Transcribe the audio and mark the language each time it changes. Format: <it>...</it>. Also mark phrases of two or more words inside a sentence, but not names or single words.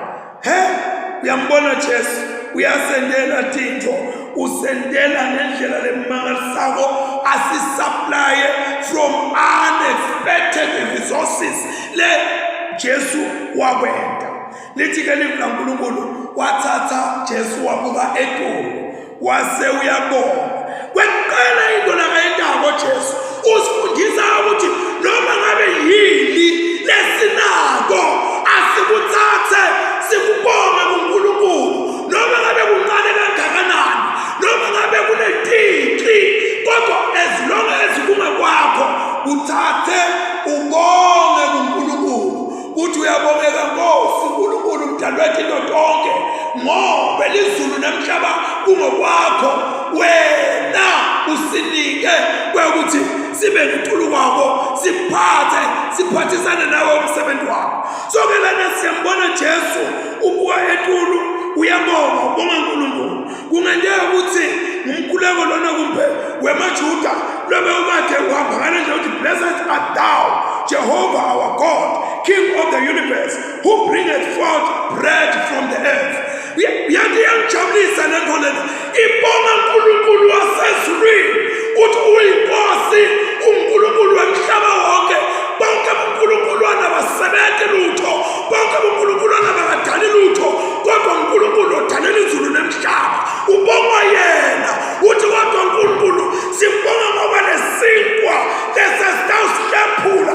<ss>uyambona Jesu uyasendela tintfo usendela ngendlela lemangalisako asisupply</ss> <en>from unexpected resources</en> <ss>le Jesu wakwenda lithi ke livula uNkulunkulu wathatha Jesu wabuka eTolo wase uyabona kweqela into lakayendako Jesu usifundisa ukuthi noma ngabe yini lesinako asikuthathe sikubonge kuNkulunkulu noma ngabe kuncane kangakanani noma ngabe kunetiqi kodwa</ss> <en>as long as</en> <ss>kungakwakho uthathe ubonge kuNkulunkulu uthi uyabongeka Nkosi uNkulunkulu mdalwethu into tonke ngoba lizulu nemhlaba kungokwakho wena usinike kwekuthi sibe nentulu kwakho siphathisane nawe umsebenzi wakho so ke lana siyambona Jesu ubuka eTulu uyabonga ubonga uNkulunkulu kungenzeka ukuthi ngumkhuleko lona kumbe wemaJuda lobe ukade uhamba ngale nje uthi</ss> <en>blessed art thou Jehovah our God King of the universe who bringeth forth bread from the earth</en> <ss>yathi yangijabulisa lento lena ibonga uNkulunkulu wasezulwini uthi uyinkosi uNkulunkulu wemhlaba wonke bonke uNkulunkulu anabasebenzi lutho bonke uNkulunkulu anabadali lutho kodwa uNkulunkulu odalele izulu nemhlaba ubonga yena uthi kodwa uNkulunkulu sibonga ngoba lesinkwa lesesitawusilephula</ss>